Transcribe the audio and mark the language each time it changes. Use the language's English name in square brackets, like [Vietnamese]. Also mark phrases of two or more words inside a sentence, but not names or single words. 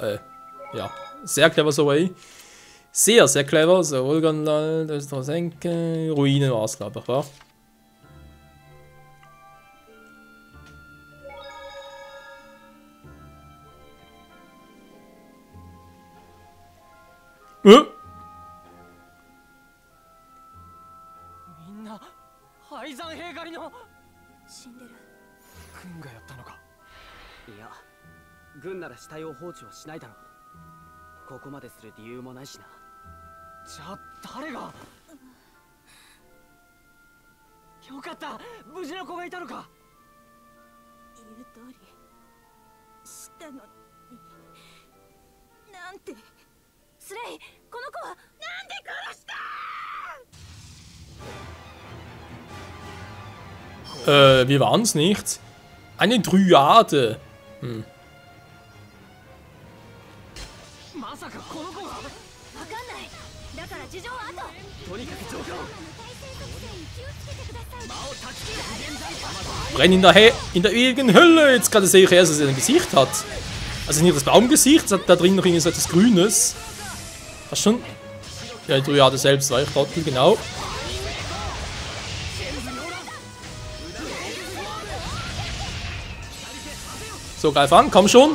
[German] Ja, sehr clever so, ey. Sehr, sehr clever. So, Vulkanwald, das ist noch Senke. Ruinen war es, glaube ich, wa? Äh? [Japanese] みんな廃山兵狩りの。死んでる。軍がやったのか。いや、軍なら死体を放置はしないだろう。ここまでする理由もないしな。じゃあ誰が。よかった、無事な子がいたのか。言う通りしたのに。なんて。スレイ、この子はなんで殺した？ [German] Wir waren es nicht. Eine Dryade. [Japanese] まさかこの子が。わかんない。だから事情は後。とにかく状況。 [German] Brennen in der ewigen Hölle. Jetzt gerade sehe ich erst, dass er ein Gesicht hat. Also nicht das Baumgesicht, es hat da drin noch irgendwie so etwas Grünes. Was schon? Ja, die Dryade selbst war ich trotzdem, genau. So, greif an, komm schon.